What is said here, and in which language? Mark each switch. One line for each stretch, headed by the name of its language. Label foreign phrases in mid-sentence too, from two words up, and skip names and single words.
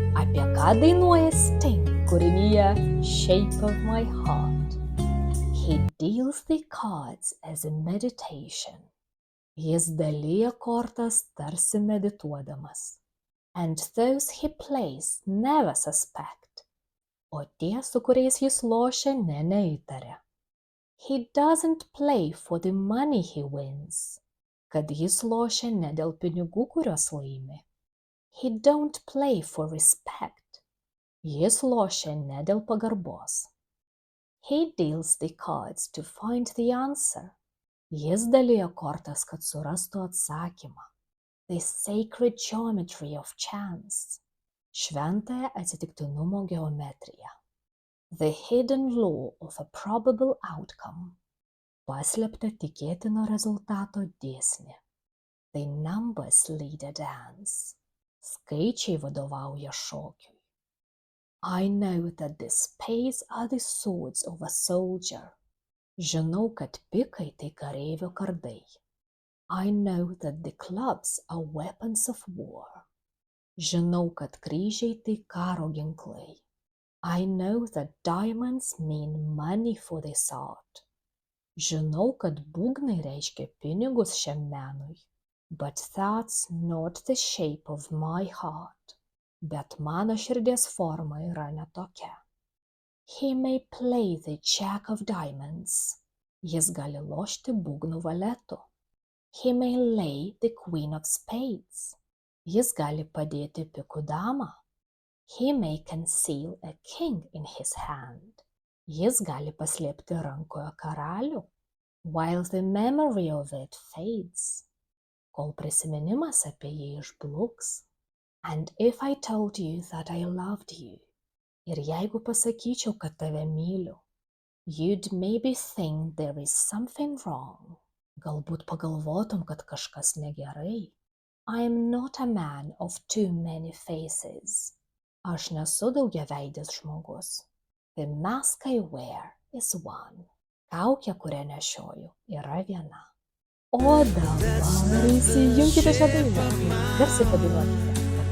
Lithuanian: apie ką dainuoja Sting kūrinyje Shape of My Heart.
English: He deals the cards as a meditation.
Lithuanian: Jis dalyja kortas tarsi medituodamas.
English: And those he plays never suspect.
Lithuanian: O tie, su kuriais jis lošia, neįtaria.
English: He doesn't play for the money he wins.
Lithuanian: Kad jis lošia ne dėl pinigų, kuriuos laimi.
English: He don't play for respect.
Lithuanian: Jis lošia ne dėl pagarbos.
English: He deals the cards to find the answer.
Lithuanian: Jis dalyja kortas, kad surastų atsakymą.
English: The sacred geometry of chance.
Lithuanian: Šventąją atsitiktinumo geometriją.
English: The hidden law of a probable outcome.
Lithuanian: Paslėptą tikėtino rezultato dėsnį.
English: The numbers lead a dance.
Lithuanian: Skaičiai vadovauja šokiui.
English: I know that the spades are the swords of a soldier.
Lithuanian: Žinau, kad pikai tai kareivio kardai.
English: I know that the clubs are weapons of war.
Lithuanian: Žinau, kad kryžiai tai karo ginklai.
English: I know that diamonds mean money for this art.
Lithuanian: Žinau, kad būgnai reiškia pinigus šiam menui.
English: But that's not the shape of my heart.
Lithuanian: Bet mano širdies forma yra netokia.
English: He may play the jack of diamonds.
Lithuanian: Jis gali lošti būgnų valetu.
English: He may lay the queen of spades.
Lithuanian: Jis gali padėti pikų damą.
English: He may conceal a king in his hand.
Lithuanian: Jis gali paslėpti rankoje karalių.
English: While the memory of it fades.
Lithuanian: Kol prisiminimas apie jį išbluks.
English: And if I told you that I loved you,
Lithuanian: ir jeigu pasakyčiau, kad tave myliu,
English: you'd maybe think there is something wrong.
Lithuanian: Galbūt pagalvotum, kad kažkas negerai.
English: I am not a man of too many faces.
Lithuanian: Aš nesu daugiaveidis žmogus.
English: The mask I wear is one.
Lithuanian: Kaukė, kurią nešioju, yra viena. O dabar įsijunkite šią dainą. Garsiai padainuokite.